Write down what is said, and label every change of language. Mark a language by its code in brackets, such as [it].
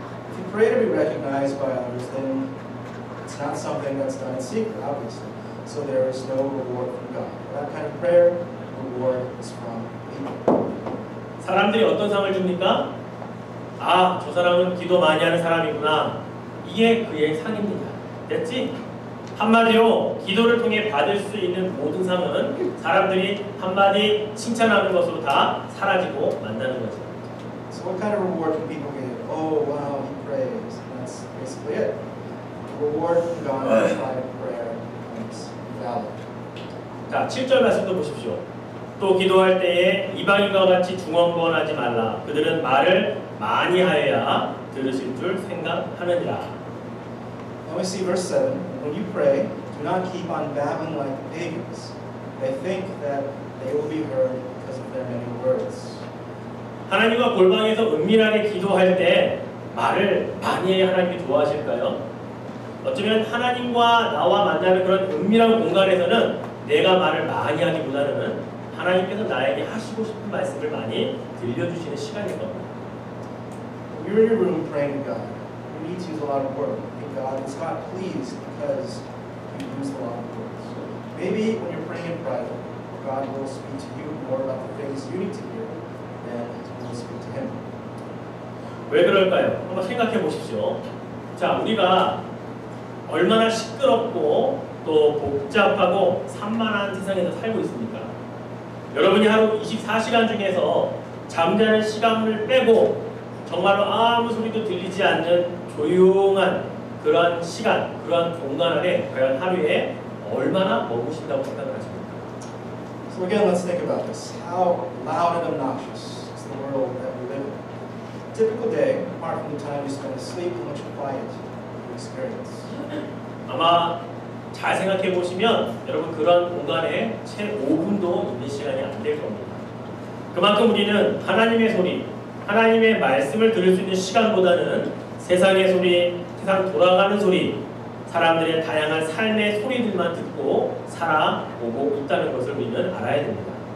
[en] If you pray to be recognized by others, then it's not something that's done in secret, obviously. So there is no reward from God. For that kind of prayer, reward is from people. [ko] 사람들이 어떤 상을 줍니까? 아, 저 사람은 기도 많이 하는 사람이구나. 이게 그의 상입니다. 됐지? 한마디로 기도를 통해 받을 수 있는 모든 상은 사람들이 한마디 칭찬하는 것으로 다 사라지고 만나는 거죠. [en] So what kind of reward can people give? Oh, wow, he prays. That's basically it. The reward from God outside of prayer is invalid. [ko] 자, 7절 말씀도 보십시오. 또 기도할 때에 이방인과 같이 중언부언하지 말라. 그들은 말을 많이 하여야 들으실 줄 생각하느니라. [en] Now we see verse 7. When you pray, do not keep on babbling like the pagans. They think that they will be heard because of their many words. [ko] 하나님과 골방에서 은밀하게 기도할 때 말을 많이 해야 하나님이 좋아하실까요? 어쩌면 하나님과 나와 만나는 그런 은밀한 공간에서는 내가 말을 많이 하기보다는 하나님께서 나에게 하시고 싶은 말씀을 많이 들려주시는 시간일 겁니다. [en] When you're in your room praying to God, you need to use a lot of words. God is not pleased because you use a lot of words. Maybe when you're praying in private, God will speak to you more about the things you need to hear than you will speak to Him. [ko] 왜 그럴까요? 한번 생각해 보십시오. 자, 우리가 얼마나 시끄럽고 또 복잡하고 산만한 세상에서 살고 있습니까? 여러분이 하루 24시간 중에서 잠자는 시간을 빼고 정말로 아무 소리도 들리지 않는 조용한 그러한 시간, 그러한 공간 안에 과연 하루에 얼마나 머무신다고 생각을 하십니까? [en] So again, let's think about this. How loud and obnoxious is the world that we live in? A typical day, apart from the time you spend asleep, how much quiet you experience. [ko] 아마 잘 생각해 보시면 여러분 그런 공간에 채 5분도 있는 시간이 안 될 겁니다. 그만큼 우리는 하나님의 소리, 하나님의 말씀을 들을 수 있는 시간보다는 세상의 소리, 세상 돌아가는 소리, 사람들의 다양한 삶의 소리들만 듣고 살아오고 있다는 것을 우리는 알아야 됩니다.